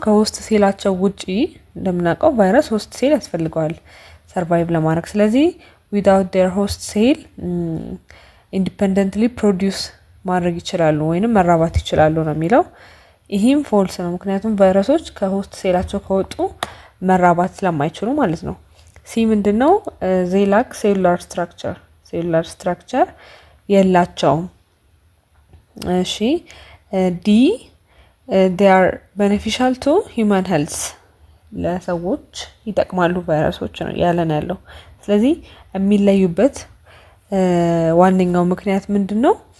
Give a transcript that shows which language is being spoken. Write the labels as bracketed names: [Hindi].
[Amharic] ከሆስት ሴላቸው ውጪ እንደምናውቀው ቫይረስ ሆስት ሴል ያስፈልገዋል ሰርቫይቭ ለማድረግ። ስለዚህ [English] without their host cell independently produce [Amharic] ማድረግ ይችላሉ ወይንም መራባት ይችላሉ ነው የሚለው። ይህም ፎልስ ነው፣ ምክንያቱም ቫይረሶች ከሆስት ሴላቸው ከወጡ መራባት ስለማይችሉ ማለት ነው። ሲ ምንድነው? [English] they lack cellular structure. [Amharic] ሴሉላር ስትራክቸር የላቸውም። እሺ ዲ [English] they are beneficial to human health. [Amharic] ለሰዎች ይጠቅማሉ ቫይረሶች ነው ያለን ያለው። ስለዚህ የሚለዩበት ዋነኛው ምክንያት ምንድነው?